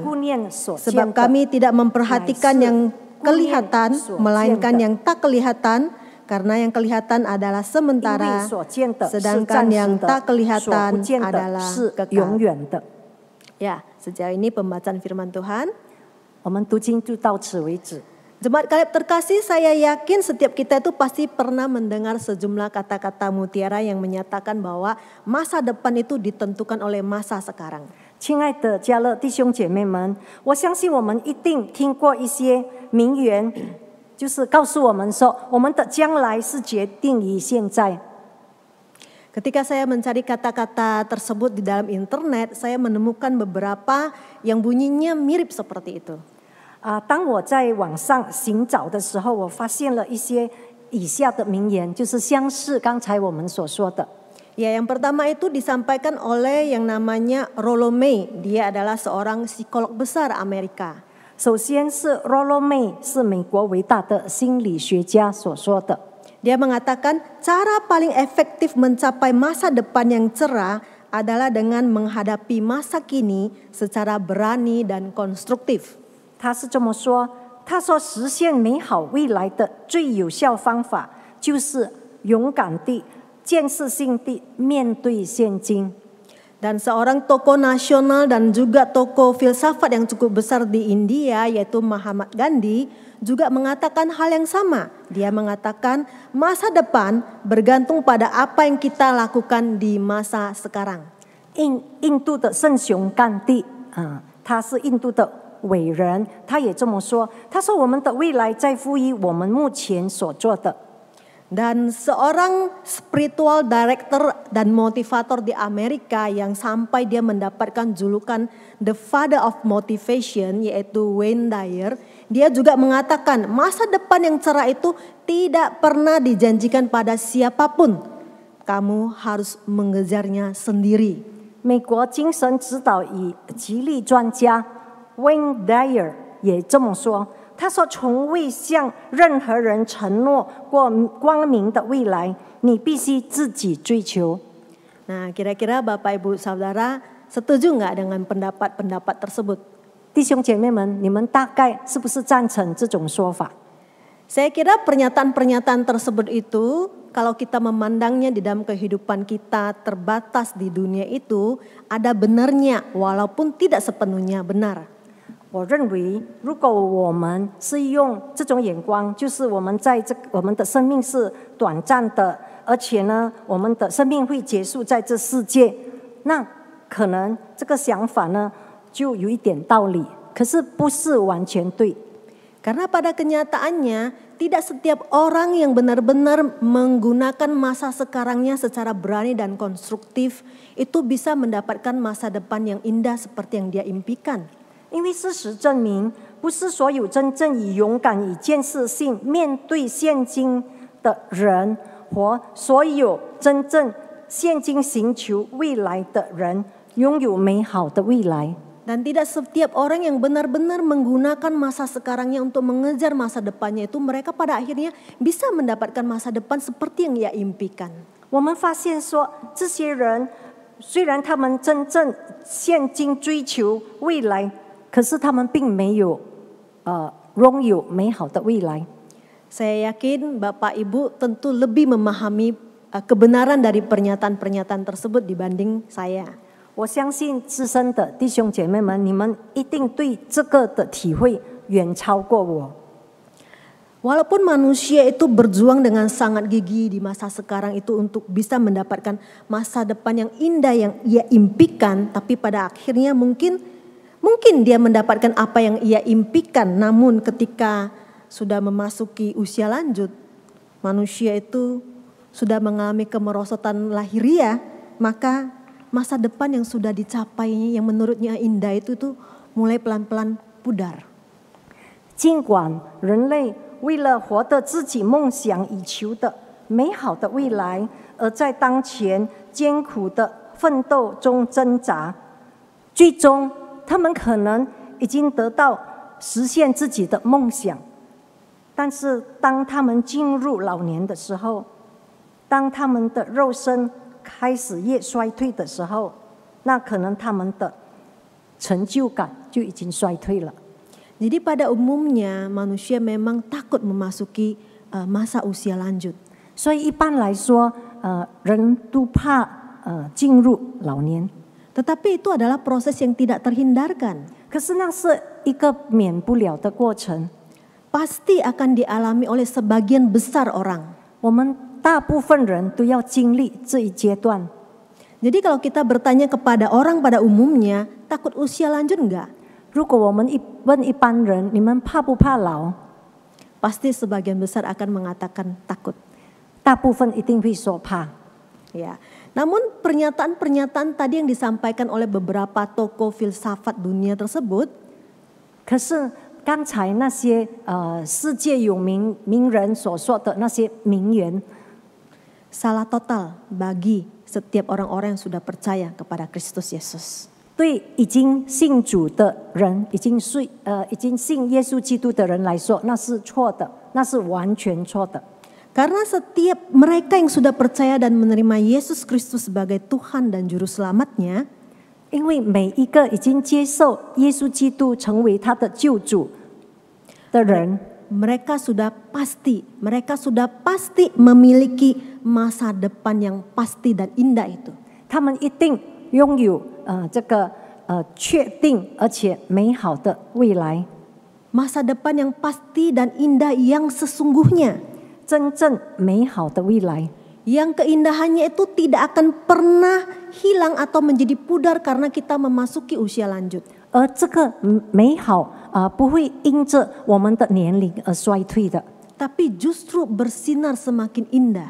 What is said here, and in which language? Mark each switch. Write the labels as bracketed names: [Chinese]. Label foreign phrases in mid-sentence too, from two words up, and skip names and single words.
[Indonesian] Sebab kami tidak memperhatikan yang kelihatan, melainkan yang tak kelihatan, karena yang kelihatan adalah sementara, sedangkan yang tak kelihatan adalah kekal. Ya, sejauh ini pembacaan firman Tuhan. [Chinese] 我们读经就到此为止。 [Indonesian] Jemaat Kaleb terkasih, saya yakin setiap kita itu pasti pernah mendengar sejumlah kata-kata mutiara yang menyatakan bahwa masa depan itu ditentukan oleh masa sekarang. [Chinese] 亲爱的家乐弟兄姐妹们，我相信我们一定听过一些名言，就是告诉我们说，我们的将来是决定于现在。 [Indonesian] Ketika saya mencari kata-kata tersebut di dalam internet, saya menemukan beberapa yang bunyinya mirip seperti itu. [Chinese] 当我在网上寻找的时候，我发现了一些以下的名言，就是相似刚才我们所说的。 [Indonesian] Ya, yang pertama itu disampaikan oleh yang namanya Rollo May. Dia adalah seorang psikolog besar Amerika. [Chinese] 首先是 Rollo May， 是美国伟大的心理学家所说的。 [Indonesian] Dia mengatakan cara paling efektif mencapai masa depan yang cerah adalah dengan menghadapi masa kini secara berani dan konstruktif. [Chinese] 他是这么说，他说实现美好未来的最有效方法，就是勇敢地、建设性地面对现今。 [Indonesian] Dan seorang tokoh nasional dan juga tokoh filsafat yang cukup besar di India, yaitu Mahatma Gandhi, juga mengatakan hal yang sama. Dia mengatakan masa depan bergantung pada apa yang kita lakukan di masa sekarang. [Chinese] 印度的圣雄甘地他是印度的伟人，他也这么说。他说我们的未来在乎于我们目前所做的。 [Indonesian] Dan seorang [English] spiritual director [Indonesian] dan motivator di Amerika yang sampai dia mendapatkan julukan [English] The Father of Motivation, [Indonesian] yaitu Wayne Dyer, dia juga mengatakan masa depan yang cerah itu tidak pernah dijanjikan pada siapapun. Kamu harus mengejarnya sendiri. [Chinese] 美国精神指导与激励专家 Wayne Dyer 也这么说。他说：“从未向任何人承诺过光明的未来，你必须自己追求。” [Indonesian] Nah, kira-kira Bapak Ibu Saudara setuju nggak dengan pendapat-pendapat tersebut? [Chinese] 弟兄姐妹们，你们大概是不是赞成这种说法？ [Indonesian] Saya kira pernyataan-pernyataan tersebut itu, kalau kita memandangnya di dalam kehidupan kita terbatas di dunia itu, ada benarnya walaupun tidak sepenuhnya benar. [Chinese] 我认为，如果我们是用这种眼光，就是我们的生命是短暂的，而且呢，我们的生命会结束在这世界，那可能这个想法呢，就有一点道理，可是不是完全对。 [Indonesian] Karena pada kenyataannya, tidak setiap orang yang benar-benar menggunakan masa sekarangnya secara berani dan konstruktif itu bisa mendapatkan masa depan yang indah seperti yang dia impikan. [Chinese] 因为事实证明，不是所有真正以勇敢、以建设性面对现今的人，和所有真正现今寻求未来的人，拥有美好的未来。 [Indonesian] Dan tidak setiap orang yang benar-benar menggunakan masa sekarangnya untuk mengejar masa depannya itu, mereka pada akhirnya bisa mendapatkan masa depan seperti yang ia impikan. [Chinese] 我们发现说，这些人虽然他们真正现今追求未来，可是他们并没有拥有美好的未来。 [Indonesian] Saya yakin Bapak Ibu tentu lebih memahami kebenaran dari pernyataan-pernyataan tersebut dibanding saya. [Chinese] 我相信资深的弟兄姐妹们，你们一定对这个的体会远超过我。 [Indonesian] Walaupun manusia itu berjuang dengan sangat gigih di masa sekarang itu untuk bisa mendapatkan masa depan yang indah yang ia impikan, tapi pada akhirnya mungkin dia mendapatkan apa yang ia impikan, namun ketika sudah memasuki usia lanjut, manusia itu sudah mengalami kemerosotan lahiriah, maka masa depan yang sudah dicapainya yang menurutnya indah itu tuh mulai pelan-pelan pudar. [Chinese] 尽管人类为了活得自己梦想以求的美好的未来，而在当前艰苦的奋斗中挣扎，最终他们可能已经得到实现自己的梦想。但是当他们进入老年的时候，当他们的肉身开始越衰退的时候，那可能他们的成就感就已经衰退了。 [Indonesian] Jadi pada umumnya manusia memang takut memasuki masa usia lanjut. [Chinese] 所以一般来说，人都怕进入老年。 [Indonesian] Tetapi itu adalah proses yang tidak terhindarkan. [Chinese] 可是那是一个免不了的过程。 [Indonesian] Pasti akan dialami oleh sebagian besar orang. [Chinese] 我们大部分人都要经历这一阶段。 [Indonesian] Jadi kalau kita bertanya kepada orang pada umumnya, takut usia lanjut enggak? [Chinese] 如果我们问一般人，你们怕不怕老？ [Indonesian] Pasti sebagian besar akan mengatakan takut. [Chinese] 大部分一定会说怕。 [Indonesian] Ya. Namun pernyataan-pernyataan tadi yang disampaikan oleh beberapa tokoh filsafat dunia tersebut, [Chinese] 可是刚才那些世界有名人所说的那些名言， [Indonesian] salah total bagi setiap orang-orang yang sudah percaya kepada Kristus Yesus. [Chinese] 对已经信主的人，已经信耶稣基督的人来说，那是错的，那是完全错的。 [Indonesian] Karena setiap mereka yang sudah percaya dan menerima Yesus Kristus sebagai Tuhan dan Juru Selamatnya, [Chinese] 因为每一个已经接受耶稣基督成为他的救主的人， [Indonesian] mereka sudah pasti memiliki masa depan yang pasti dan indah itu. [Chinese] 他们一定拥有这个确定而且美好的未来。 [Indonesian] Masa depan yang pasti dan indah yang sesungguhnya. [Chinese] 真正美好的未来。 [Indonesian] Yang keindahannya itu tidak akan pernah hilang atau menjadi pudar karena kita memasuki usia lanjut. [Chinese] 而这个美好不会因着我们的年龄而衰退的。 [Indonesian] tapi justru bersinar semakin indah.